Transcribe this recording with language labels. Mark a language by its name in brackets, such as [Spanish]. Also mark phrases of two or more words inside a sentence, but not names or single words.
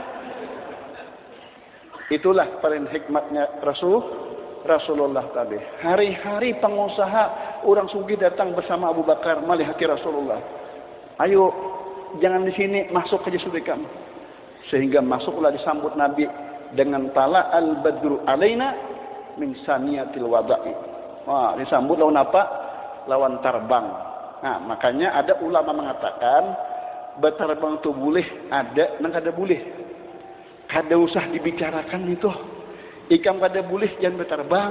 [Indonesian] Itulah paling hikmatnya Rasulullah tadi. Hari-hari pengusaha orang sugih datang bersama Abu Bakar melihat Rasulullah. Ayo, jangan di sini, masuk aja sudah kamu. Sehingga masuklah disambut Nabi dengan [Arabic] طلع البدر علينا من ثنيات الوداع. [Banjar] Wah, disambut lawan apa? Lawan terbang. Nah, makanya ada ulama mengatakan berterbang itu boleh, ada, nang kada boleh. Kada usah dibicarakan itu. Ikam kada boleh jangan berterbang.